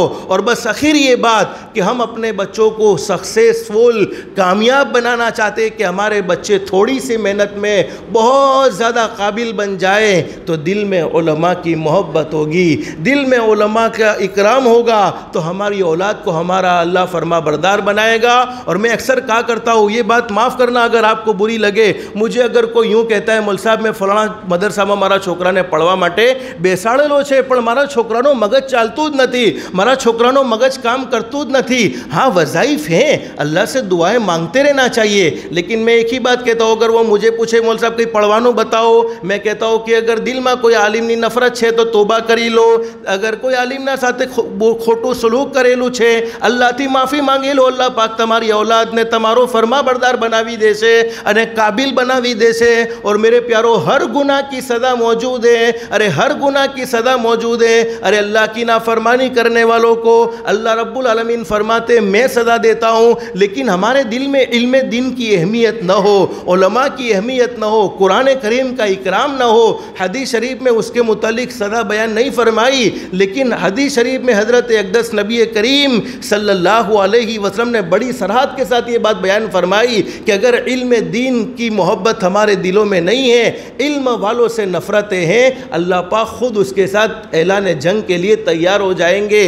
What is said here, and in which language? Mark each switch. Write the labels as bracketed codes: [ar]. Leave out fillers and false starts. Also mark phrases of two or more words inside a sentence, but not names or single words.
[ur] اور بس آخر یہ بات کہ ہم اپنے بچوں کو سکسیسفل، کامیاب بنانا چاہتے ہیں کہ ہمارے بچے تھوڑی سی محنت میں بہت زیادہ قابل بن جائے، تو دل میں علماء کی محبت ہوگی، دل میں علماء کا اکرام ہوگا، تو ہماری اولاد کو ہمارا اللہ فرما بردار بنائے گا۔ اور میں اکثر کہا کرتا ہوں، یہ بات معاف کرنا اگر آپ کو بری لگے، مجھے اگر کوئی یوں کہتا ہے مول صاحب میں فلاں مدرسہ میں [gu] મારા છોકરા ને પઢવા માટે બેસાડેલો છે પણ મારા છોકરાનો મગજ ચાલતું જ નથી, મારા છોકરાનો મગજ કામ કરતું જ નથી। [ur] ہاں وظائف ہیں، اللہ سے دعائیں مانگتے رہنا چاہیے، لیکن میں ایک ہی بات کہتا ہوں، اگر وہ مجھے پوچھے مول صاحب کوئی پڑھوانو بتاؤ، میں کہتا ہوں کہ اگر دل میں کوئی عالم [gu] ની નફરત છે તો તોબા કરી લો، અગર કોઈ આલિમના સાથે ખોટું સલુક કરેલું છે અલ્લાહથી માફી માંગી લો, અલ્લાહ પાક તમારી औलादને તમારો ફરમાબરદાર બનાવી દેશે અને કાબિલ બનાવી દેશે۔ [ur] اور میرے پیارو ہر گناہ کی سزا موجود ہے، ارے ہر گناہ کی سزا موجود ہے، ارے اللہ کی نافرمانی کرنے والوں کو اللہ رب العالمین فرماتے میں سزا دیتا ہوں، لیکن ہمارے دل میں علم دین کی اہمیت نہ ہو، علماء کی اہمیت نہ ہو، قرآن کریم کا اکرام نہ ہو، حدیث شریف میں اس کے متعلق سزا بیان نہیں فرمائی، لیکن حدیث شریف میں حضرت اقدس نبی کریم صلی اللہ علیہ وسلم نے بڑی صراحت کے ساتھ یہ بات بیان فرمائی کہ اگر علم دین کی محبت ہمارے دلوں میں نہیں ہے، علم والوں سے نفرتیں ہیں، اللہ پاک خود اس کے ساتھ اعلان جنگ کے لیے تیار ہو جائیں گے۔